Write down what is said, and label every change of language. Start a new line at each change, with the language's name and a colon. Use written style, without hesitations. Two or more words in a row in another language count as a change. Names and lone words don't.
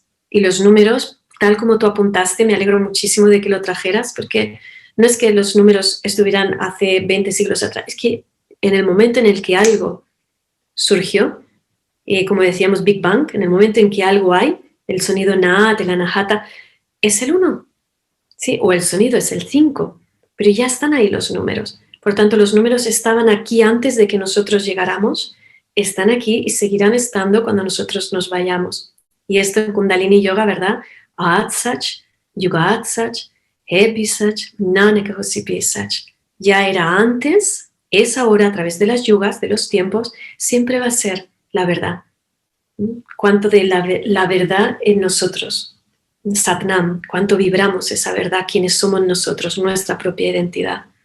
Spanish: Y los números, tal como tú apuntaste, me alegro muchísimo de que lo trajeras, porque no es que los números estuvieran hace 20 siglos atrás, es que en el momento en el que algo surgió, como decíamos Big Bang, en el momento en que algo hay, el sonido Naat, el Anahata, es el 1, ¿sí? O el sonido es el 5, pero ya están ahí los números. Por tanto, los números estaban aquí antes de que nosotros llegáramos, están aquí y seguirán estando cuando nosotros nos vayamos. Y esto en Kundalini Yoga, ¿verdad?
Punjabi: ਆਦਿ ਸਚੁ, ਜੁਗਾਦਿ ਸਚੁ, ਹੈ ਭੀ ਸਚੁ, ਨਾਨਕ ਹੋਸੀ ਭੀ ਸਚੁ.
Spanish: Ya era antes, es ahora a través de las yugas, de los tiempos, siempre va a ser la verdad. Cuánto de la verdad en nosotros. Satnam, cuánto vibramos esa verdad, quiénes somos nosotros, nuestra propia identidad.